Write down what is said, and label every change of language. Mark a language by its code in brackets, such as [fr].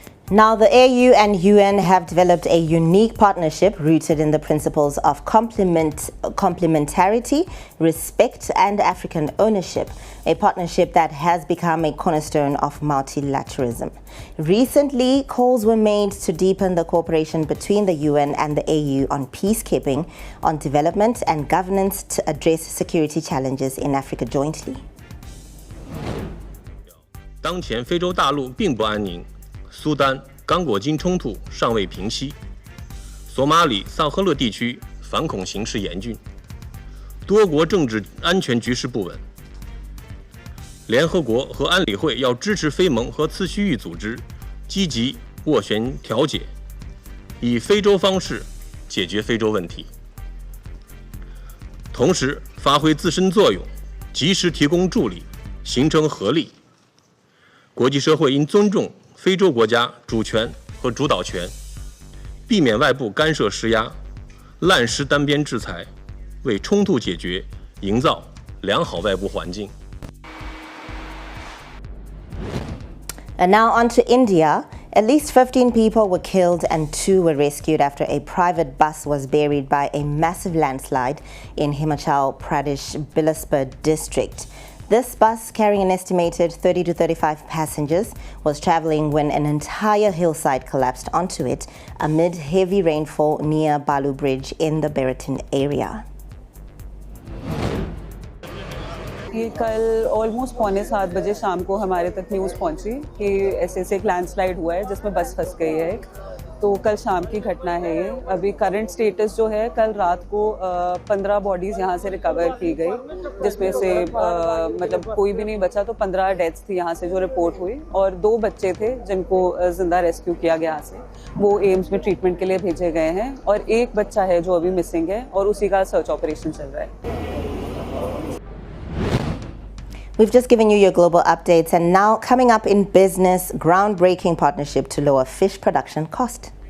[en] Now, the AU and UN have developed a unique partnership rooted in the principles of complementarity, respect, and African ownership, a partnership that has become a cornerstone of multilateralism. Recently, calls were made to deepen the cooperation between the UN and the AU on peacekeeping, on development and governance to address security challenges in Africa jointly. [zh] 当前非洲大陆并不安宁。苏丹、刚果金冲突尚未平息，索马里、萨赫勒地区反恐形势严峻，多国政治安全局势不稳。联合国和安理会要支持非盟和次区域组织积极斡旋调解，以非洲方式解决非洲问题，同时发挥自身作用，及时提供助力，形成合力。国际社会应尊重 非洲国家主权和主导权，避免外部干涉施压、滥施单边制裁，为冲突解决营造良好外部环境。 [en] And now on to India. At least 15 people were killed and 2 were rescued after a private bus was buried by a massive landslide in Himachal Pradesh Bilaspur district. This bus, carrying an estimated 30 to 35 passengers, was traveling when an entire hillside collapsed onto it amid heavy rainfall near Balu Bridge in the Beratin area. [hi] कल almost 6:45 बजे शाम को हमारे तक news पहुंची कि ऐसे एक लैंडस्लाइड हुआ है जिसमें बस फंस गई है एक। तो कल शाम की घटना है ये। अभी करंट स्टेटस जो है कल रात को 15 बॉडीज़ यहाँ से रिकवर की गई, जिसमें से मतलब कोई भी नहीं बचा, तो 15 डेथ्स थी यहाँ से जो रिपोर्ट हुई, और 2 बच्चे थे जिनको जिंदा रेस्क्यू किया गया यहाँ से, वो एम्स में ट्रीटमेंट के लिए भेजे गए हैं, और एक बच्चा है जो अभी मिसिंग है और उसी का सर्च ऑपरेशन चल रहा है। [en] We've just given you your global updates, and now coming up in business, groundbreaking partnership to lower fish production cost.